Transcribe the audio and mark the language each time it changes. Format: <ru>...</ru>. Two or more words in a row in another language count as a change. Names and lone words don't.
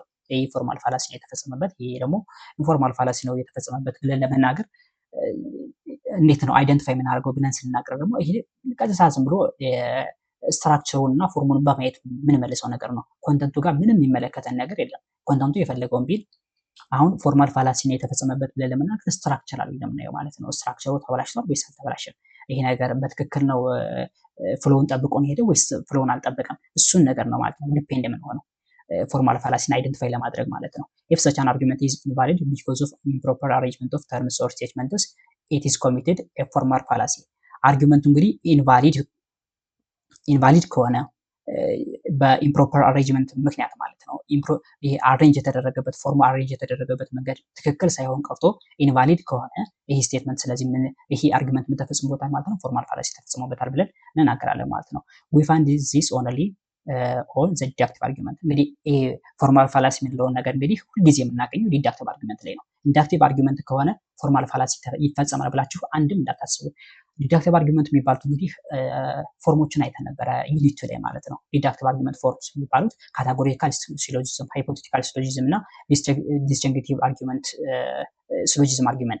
<am>ይሄ</am> <en>formal fallacy</en> <am>ነው የተፈጸመበት፣ ይሄ ደግሞ</am> <en>informal fallacy</en> <am>ነው የተፈጸመበት ብለን ለመናገር እንዴት ነው አይደንቲፋይ የምናደርገው ብለን ስንናገር ደግሞ ይሄ ቀጥታ ዝም ብሎ ስትራክቸሩን እና ፎርሙን በማየት የምንመልሰው ነገር ነው። ኮንተንቱ ጋር ምንም የሚመለከተን ነገር የለም። ኮንተንቱ የፈለገውን ቢል አሁን</am> <en>formal fallacy</en> <am>ነው የተፈጸመበት ብለን ለመናገር ስትራክቸራሊ ለምናየው ማለት ነው። ስትራክቸሩ ተበላሽቷል ወይስ አልተበላሸም? ይሄ ነገር በትክክል ነው ፍሎውን ጠብቆ ነው ሄደው ወይስ ፍሎውን አልጠበቀም? እሱን ነገር ነው ማለት ነው ዲፔንድ የምንሆነው ፎርማል ፋላሲን አይደንቲፋይ ለማድረግ ማለት ነው።</am> <en>if such an argument is invalid because of improper arrangement of terms or statements it is committed a formal fallacy።</en> <am>አርጊመንቱ እንግዲህ ኢንቫሊድ ከሆነ በኢምፕሮፐር አሬንጅመንት ምክንያት ማለት ነው። ይሄ አሬንጅ የተደረገበት ፎርሙ አሬንጅ የተደረገበት መንገድ ትክክል ሳይሆን ቀርቶ ኢንቫሊድ ከሆነ ይሄ ስቴትመንት ስለዚህ ይሄ አርጊመንት ምን ተፈጽሞበታል ማለት ነው?</am> <en>formal fallacy</en> <am>ተፈጽሞበታል ብለን እንናገራለን ማለት ነው።</am> <en>we find this only on the deductive argument።</en> <am>እንግዲህ ይሄ</am> <en>formal fallacy</en> <am>የምንለውን ነገር እንግዲህ ሁልጊዜ የምናገኘው</am> <en>deductive argument</en> <am>ላይ ነው።</am> <en>deductive argument</en> <am>ከሆነ</am> <en>formal fallacy</en> <am>ይፈጸማል ብላችሁ አንድም እንዳታስቡ።</am> <en>deductive argument</en> <am>የሚባሉት እንግዲህ ፎርሞችን አይተን ነበረ ዩኒት ላይ ማለት ነው።</am> <en>deductive argument forms</en> <am>የሚባሉት</am> <en>categorical syllogism፣ hypothetical syllogism</en> <am>እና</am> <en>disjunctive argument syllogism argument</en>